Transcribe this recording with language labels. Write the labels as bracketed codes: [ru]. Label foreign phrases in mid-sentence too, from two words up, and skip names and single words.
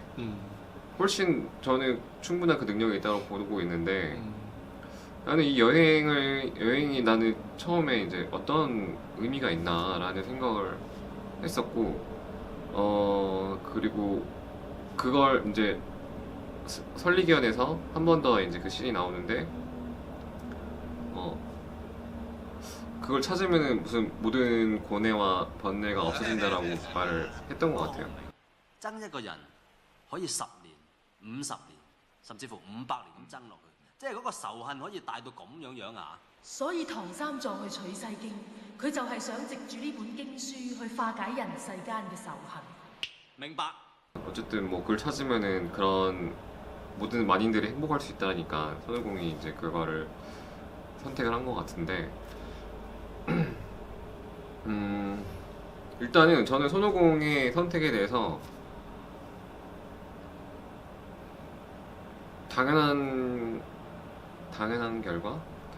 [ko] 훨씬 저는 충분한 그 능력이 있다고 보고 있는데 나는 이 여행이 나는 처음에 이제 어떤 의미가 있나라는 생각을 했었고 그리고 그걸 이제 설리기원에서 한 번 더 이제 그 씬이 나오는데 그걸 찾으면은 무슨 모든 고뇌와 번뇌가 없어진다라고 말을 했던 것 같아요. [yue] 憎一個人可以10年、50年，甚至乎500年咁憎落去，即係嗰個仇恨可以大到咁樣啊！所以唐三藏去取西經，佢就係想藉住呢本經書去化解人世間嘅仇恨。明白。 [ko] 어쨌든 뭐 그걸 찾으면은 그런 모든 만인들이 행복할 수 있다니까 손오공이 이제 그거를 선택을 한 것 같은데 일단은 저는 손오공의 선택에 대해서 당연한 결과?